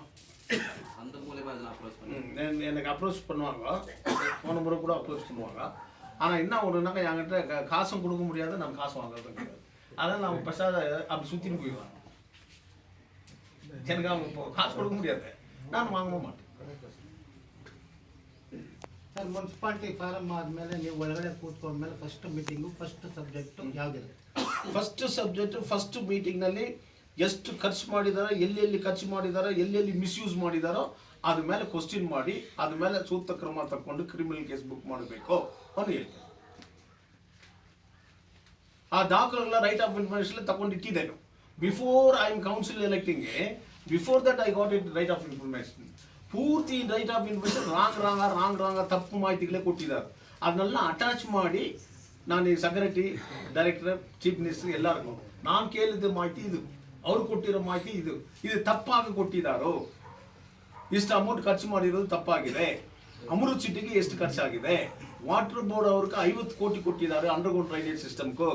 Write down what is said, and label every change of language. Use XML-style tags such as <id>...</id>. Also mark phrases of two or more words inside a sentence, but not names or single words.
<ta>அந்த மூலயமா எதனா அப்ரோச் பண்ணி எனக்கு அப்ரோச் பண்ணுவாங்க, போன முறை கூட அப்ரோச் பண்ணுவாங்க. ஆனால் என்ன ஒன்றுனாக்கா என்கிட்ட காசும் கொடுக்க முடியாது, நான் காசு வாங்குறது கிடையாது. அதனால் நான் பெருசாக அப்படி சுற்றின்னு போயிடுவேன். எனக்கு அவங்க இப்போ காசு கொடுக்க முடியாது, நான் வாங்க மாட்டேன்.</ta> <en>sir municipality form</en> <kn>ಆದಮೇಲೆ ನೀವು ಒಳಗಡೆ ಕೂತ್ಕೊಂಡ್ಮೇಲೆ</kn> <en>first meetingu first subjectu</en> <kn>ಯಾವುದಿದೆ?</kn> <en>first subject first meetingnalli</en> <kn>ಎಷ್ಟು ಖರ್ಚು ಮಾಡಿದಾರೋ, ಎಲ್ಲೆಲ್ಲಿ ಖರ್ಚು ಮಾಡಿದಾರೋ, ಎಲ್ಲೆಲ್ಲಿ ಮಿಸ್ಯೂಸ್ ಮಾಡಿದಾರೋ ಅದ್ರ ಮೇಲೆ ಕ್ವಶ್ಚನ್ ಮಾಡಿ ಅದ್ರ ಮೇಲೆ ಸೂಕ್ತ ಕ್ರಮ ತಗೊಂಡು</kn> <en>criminal case book</en> <kn>ಮಾಡಬೇಕು ಅಂತ ಹೇಳ್ತಾರೆ. ಆ ದಾಖಲೆಗಳ</kn> <en>right of information</en> <kn>ತಗೊಂಡಿಟ್ಟಿದ್ದೇನೆ.</kn> <en>Before I am council electing, before that I got it right of information.</en> <kn>ಪೂರ್ತಿ</kn> <en>right of information wrong</en> <kn>ತಪ್ಪು ಮಾಹಿತಿಗಳೇ ಕೊಟ್ಟಿದ್ದಾರೆ. ಅದನ್ನೆಲ್ಲ ಅಟ್ಯಾಚ್ ಮಾಡಿ ನಾನು ಈ</kn> <en>secretary, director, chief minister</en> <kn>ಎಲ್ಲರಿಗೂ ನಾನು ಕೇಳಿದ ಮಾಹಿತಿ ಇದು, ಅವ್ರು ಕೊಟ್ಟಿರೋ ಮಾಹಿತಿ ಇದು, ಇದು ತಪ್ಪಾಗಿ ಕೊಟ್ಟಿದ್ದಾರೋ, ಇಷ್ಟು ಅಮೌಂಟ್ ಖರ್ಚು ಮಾಡಿರೋದು ತಪ್ಪಾಗಿದೆ, ಅಮೃತ್ ಸಿಟಿಗೆ ಎಷ್ಟು ಖರ್ಚಾಗಿದೆ,</kn> <en>water board</en> <kn>ಅವ್ರಿಗೆ 50 ಕೋಟಿ ಕೊಟ್ಟಿದ್ದಾರೆ</kn> <en>underground drainage systemgoo.</en>